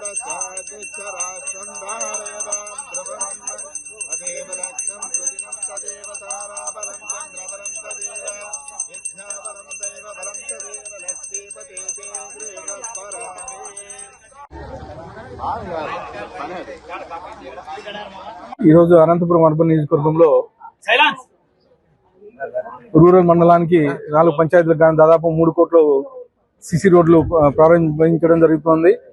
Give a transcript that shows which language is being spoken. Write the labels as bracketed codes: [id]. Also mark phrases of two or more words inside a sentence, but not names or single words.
[sa] चादिश्चराष्ट्रन्धारयदां द्रवम् अदेव लक्ष्यं सुदिनं तदेव ताराबलं चन्द्रबलं तदेव विद्याबलं दैवबलं तदेव लक्ष्मीपते ते [te] ఈరోజు అనంతపురం అర్బన్ నియోజకవర్గంలో రూరల్ మండలానికి 4 పంచాయతీలకు గాను దాదాపు 3 కోట్లు [en] CC roads [te] ప్రారంభించడం జరుగుతోంది.